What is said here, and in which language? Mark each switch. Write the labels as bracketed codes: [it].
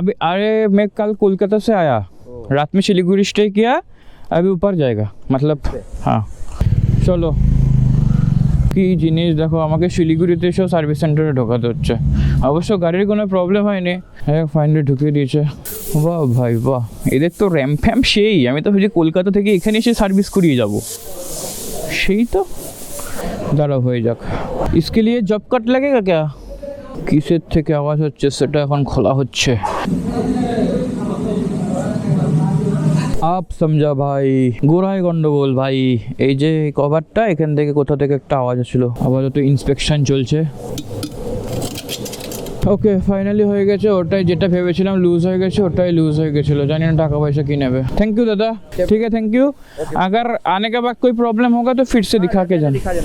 [hi] अरे मैं कल कोलकाता से आया, रात में सिलीगुड़ी स्टे किया, अभी ऊपर जाएगा, मतलब हाँ। [bn] চলো, কি জিনিস দেখো, আমাকে শিলিগুড়িতে এসেও সার্ভিস সেন্টারে ঢোকাতে হচ্ছে। অবশ্য গাড়ির কোনো প্রবলেম হয়নি, হ্যাঁ ফাইনালি ঢুকিয়ে দিয়েছে। বাহ ভাই বাহ, এদের তো র্যাম্প ফ্যাম্প সেই। আমি তো ভাবছি কলকাতা থেকে এখানে এসে সার্ভিস করিয়ে যাব, সেই তো। দাঁড়াও হয়ে যাক। [hi] इसके लिए जॉब कार्ड लगेगा क्या? [bn] কিসের থেকে আওয়াজ হচ্ছে সেটা এখন খোলা হচ্ছে। [hi] আপ সমঝা [bn] ভাই, গোড়ায় গন্ডগোল ভাই। এই যে কভারটা, এখান থেকে কোথা থেকে একটা আওয়াজ আসছিল। আপাতত ইন্সপেকশন চলছে। ওকে ফাইনালি হয়ে গেছে। ওটাই যেটা ভেবেছিলাম লুজ হয়ে গেছে, ওটাই লুজ হয়ে গেছিলো। জানি না টাকা পয়সা কি নেবে। [hi] थैंक यू दादा, ठीक है थैंक यू। अगर आने के बाद कोई प्रॉब्लम होगा तो फिर से दिखा के जाना।